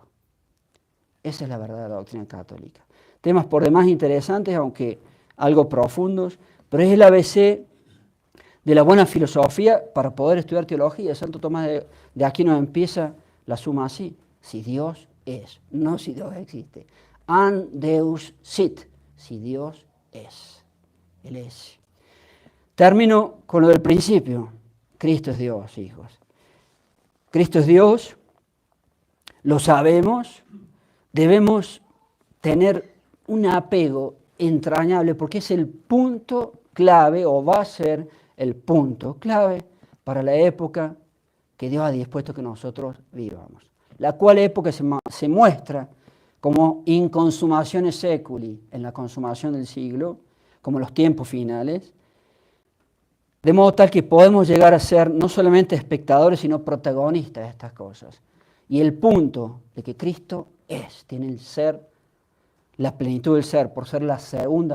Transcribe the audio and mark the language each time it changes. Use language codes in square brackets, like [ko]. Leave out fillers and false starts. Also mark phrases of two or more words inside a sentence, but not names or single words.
[es] Esa es la verdadera doctrina católica. Temas por demás interesantes, aunque algo profundos, pero es el ABC de la buena filosofía para poder estudiar teología. Santo Tomás de Aquino empieza la suma así: si Dios es, no si Dios existe. [la] An Deus sit, [es] si Dios es. Él es. Termino con lo del principio. Cristo es Dios, hijos. Cristo es Dios, lo sabemos, debemos tener un apego entrañable porque es el punto clave, o va a ser el punto clave para la época que Dios ha dispuesto que nosotros vivamos. La cual época se muestra como [la] inconsumaciones seculi, [es] en la consumación del siglo, como los tiempos finales, de modo tal que podemos llegar a ser no solamente espectadores, sino protagonistas de estas cosas. Y el punto de que Cristo tiene el ser, la plenitud del ser, por ser la segunda